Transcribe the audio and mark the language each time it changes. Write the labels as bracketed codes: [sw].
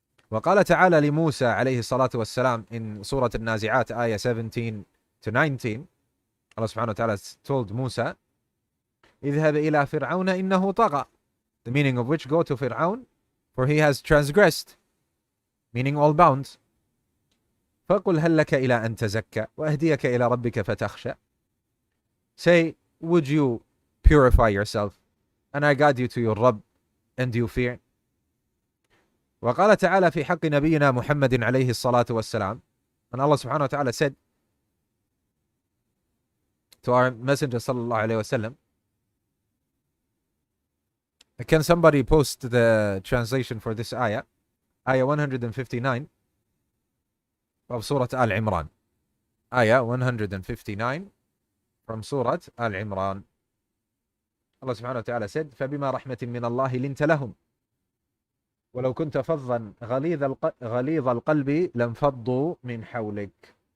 [ar] وقال تعالى لموسى عليه الصلاة والسلام [en] in Surah Al-Nazi'at ayah 17 to 19, Allah subhanahu wa ta'ala told Musa, [ar] اذهب إلى فرعون إنه طغى, [en] the meaning of which, go to Fir'aun, for he has transgressed, meaning all bounds. [ar] فقل هل لك إلى أن تزكى وأهديك إلى ربك فتخشى. [en] Say, would you purify yourself, and I guide you to your Rabb, and you fear. [ar] وقال تعالى في حق نبينا محمد عليه الصلاة والسلام, [en] and Allah subhanahu wa ta'ala said to our messenger sallallahu alayhi wasallam, can somebody post the translation for this ayah, ayah 159 of Surah Al-Imran, ayah 159 from Surah Al-Imran. Allah subhanahu wa ta'ala said, [ar] فبما رحمة من الله لنت لهم ولو كنت فظا غليظ القلب لانفضوا من حولك.